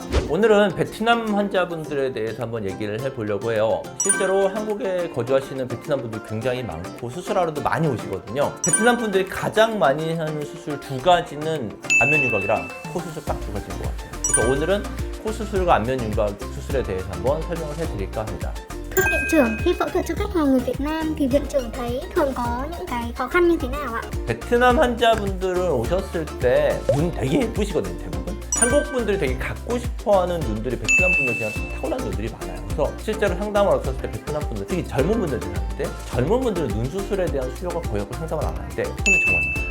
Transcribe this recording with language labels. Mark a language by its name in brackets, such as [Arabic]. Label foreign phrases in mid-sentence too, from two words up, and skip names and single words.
[Korean] 오늘은 베트남 환자분들에 대해서 한번 얘기를 해보려고 해요. 실제로 한국에 거주하시는 베트남 분들 굉장히 많고 수술하러도 많이 오시거든요. 베트남 분들이 가장 많이 하는 수술 두 가지는 안면 윤곽이랑 코 수술 딱 두 가지인 것 같아요. 그래서 오늘은 코 수술과 안면 윤곽 수술에 대해서 한번 설명을 해드릴까 합니다. [Vietnamese] Thưa viện trưởng, khi phẫu thuật cho khách hàng người Việt Nam thì viện trưởng thấy thường có những cái khó khăn như thế nào ạ? [Korean] 베트남 환자분들은 오셨을 때 눈 되게 예쁘시거든요, 대부분. 한국 분들이 되게 갖고 싶어하는 눈들이 베트남 분들 그냥 타고난 눈들이 많아요. 그래서 실제로 상담을 왔을 때 베트남 분들, 특히 젊은 분들이 하는데 젊은 분들은 눈 수술에 대한 수요가 거의 없고 상담을 안 하는데 손이 정말 많아요.